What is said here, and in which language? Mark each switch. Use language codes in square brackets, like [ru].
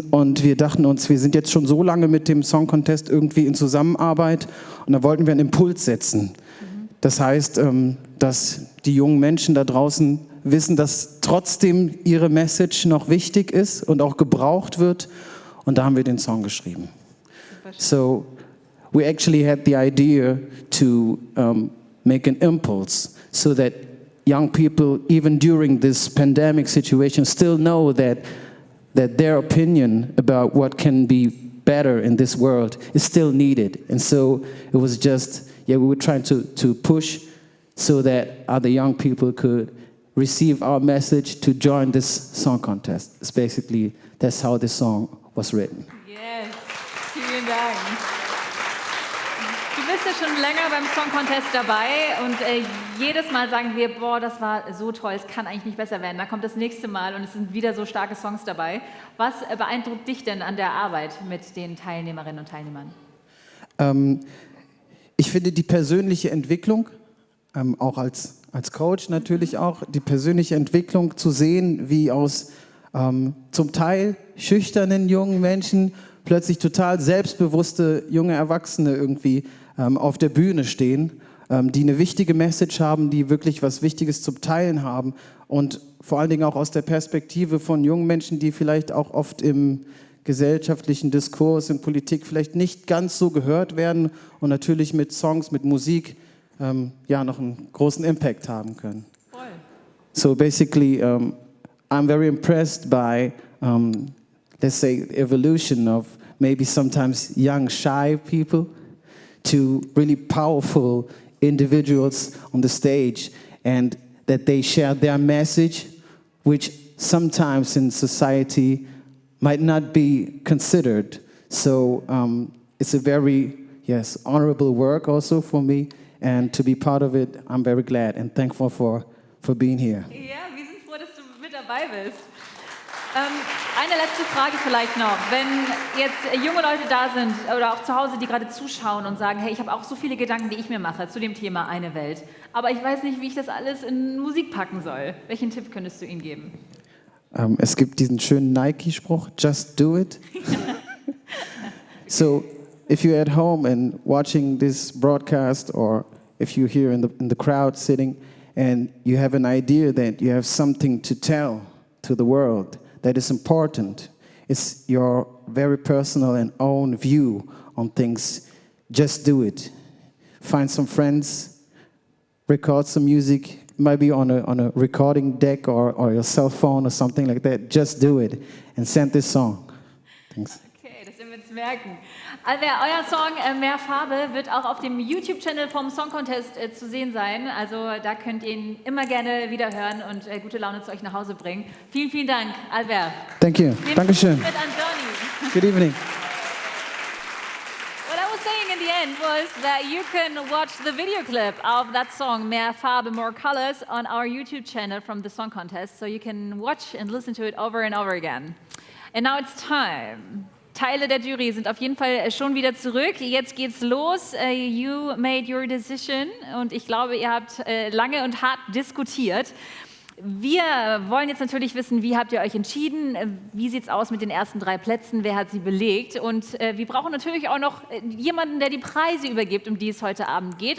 [de] Und wir dachten uns, wir sind jetzt schon so lange mit dem Song Contest irgendwie in Zusammenarbeit und da wollten wir einen Impuls setzen. Das heißt, dass die jungen Menschen da draußen wissen, dass trotzdem ihre Message noch wichtig ist und auch gebraucht wird. Und da haben wir den Song geschrieben. [en] So we actually had the idea to make an impulse so that young people, even during this pandemic situation, still know that their opinion about what can be better in this world is still needed. And so it was just, we were trying to push so that other young people could receive our message to join this song contest. It's basically, that's how the song was written. Yes, [de] vielen Dank. Du bist ja schon länger beim Song Contest dabei und jedes Mal sagen wir, boah, das war so toll, es kann eigentlich nicht besser werden. Da kommt das nächste Mal und es sind wieder so starke Songs dabei. Was beeindruckt dich denn an der Arbeit mit den Teilnehmerinnen und Teilnehmern? Ich finde die persönliche Entwicklung, auch als Coach natürlich auch, die persönliche Entwicklung zu sehen, wie aus zum Teil schüchternen jungen Menschen plötzlich total selbstbewusste junge Erwachsene irgendwie auf der Bühne stehen, die eine wichtige Message haben, die wirklich was Wichtiges zum Teilen haben und vor allen Dingen auch aus der Perspektive von jungen Menschen, die vielleicht auch oft im gesellschaftlichen Diskurs, in Politik vielleicht nicht ganz so gehört werden und natürlich mit Songs, mit Musik noch einen großen Impact haben können. Voll. [en] So basically, I'm very impressed by, let's say, evolution of maybe sometimes young, shy people to really powerful individuals on the stage, and that they share their message, which sometimes in society might not be considered. So it's a very, honorable work also for me, and to be part of it, I'm very glad and thankful for being here. [de] Ja, wir sind froh, dass du mit dabei bist. Eine letzte Frage vielleicht noch. Wenn jetzt junge Leute da sind oder auch zu Hause, die gerade zuschauen und sagen, hey, ich habe auch so viele Gedanken, die ich mir mache zu dem Thema Eine Welt, aber ich weiß nicht, wie ich das alles in Musik packen soll. Welchen Tipp könntest du ihnen geben? Es gibt diesen schönen Nike-Spruch, [en] just do it. So, if you're at home and watching this broadcast, or if you're here in the crowd sitting and you have an idea that you have something to tell to the world that is important, it's your very personal and own view on things, just do it. Find some friends, record some music, maybe on a recording deck or your cell phone or something like that. Just do it and send this song. Thanks. [de] Okay, das werden wir uns merken. Also euer Song Mehr Farbe wird auch auf dem YouTube-Channel vom Song Contest zu sehen sein. Also da könnt ihr ihn immer gerne wieder hören und gute Laune zu euch nach Hause bringen. Vielen, vielen Dank, Albert. [en] Thank you. [de] Dankeschön. Mit an Johnny. [en] Good evening. What I was saying in the end was that you can watch the video clip of that song, Mehr Farbe, More Colors, on our YouTube channel from the Song Contest. So you can watch and listen to it over and over again. And now it's time. [de] Teile der Jury sind auf jeden Fall schon wieder zurück. Jetzt geht's los. [en] You made your decision. [de] Und ich glaube, ihr habt lange und hart diskutiert. Wir wollen jetzt natürlich wissen, wie habt ihr euch entschieden? Wie sieht's aus mit den ersten 3 Plätzen? Wer hat sie belegt? Und wir brauchen natürlich auch noch jemanden, der die Preise übergibt, um die es heute Abend geht.